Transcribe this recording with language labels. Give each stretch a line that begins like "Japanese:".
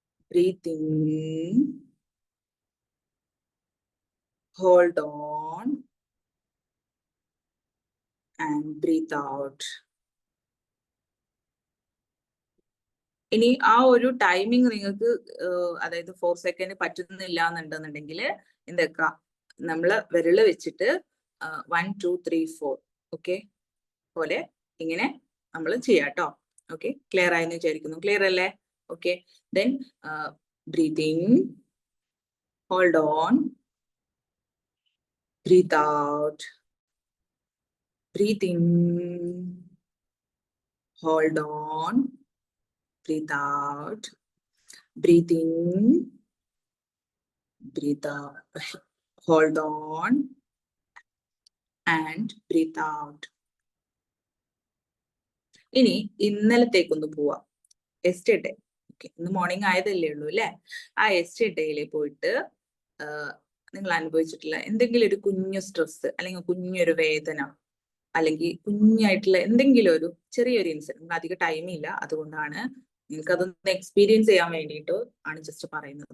English: Breathing, hold on and breathe out.
Malayalam: ഇനി ആ ഒരു ടൈമിങ് നിങ്ങൾക്ക് അതായത് 4 സെക്കൻഡ് പറ്റുന്നില്ല എന്നുണ്ടെന്നുണ്ടെങ്കിൽ എന്തൊക്കെ നമ്മള് വിരല് വെച്ചിട്ട് 1 2 3 4 ഓക്കെ പോലെ ഇങ്ങനെ നമ്മൾ ചെയ്യാട്ടോ. ഓക്കെ, ക്ലിയർ ആയെന്ന് വിചാരിക്കുന്നു. ക്ലിയർ അല്ലേ?
English: Okay, then breathing, hold on, breathe out, breathing, hold on, breathe out, breathe in, breathe out, hold on and breathe out.
Malayalam: ഇനി ഇന്നലത്തേക്കൊന്ന് പോവാം. യെസ്റ്റർഡേ, ഓക്കെ, ഇന്ന് മോർണിംഗ് ആയതല്ലേ ഉള്ളൂ അല്ലെ? ആ യെസ്റ്റർഡേയിൽ പോയിട്ട് നിങ്ങൾ അനുഭവിച്ചിട്ടുള്ള എന്തെങ്കിലും ഒരു കുഞ്ഞു സ്ട്രെസ് അല്ലെങ്കിൽ കുഞ്ഞൊരു വേദന അല്ലെങ്കിൽ കുഞ്ഞായിട്ടുള്ള എന്തെങ്കിലും ഒരു ചെറിയൊരു ഇൻസിഡന്റ്, അധികം ടൈമില്ല, അതുകൊണ്ടാണ് നിങ്ങൾക്ക് അതൊന്ന് എക്സ്പീരിയൻസ് ചെയ്യാൻ വേണ്ടിയിട്ട് ആണ് ജസ്റ്റ് പറയുന്നത്.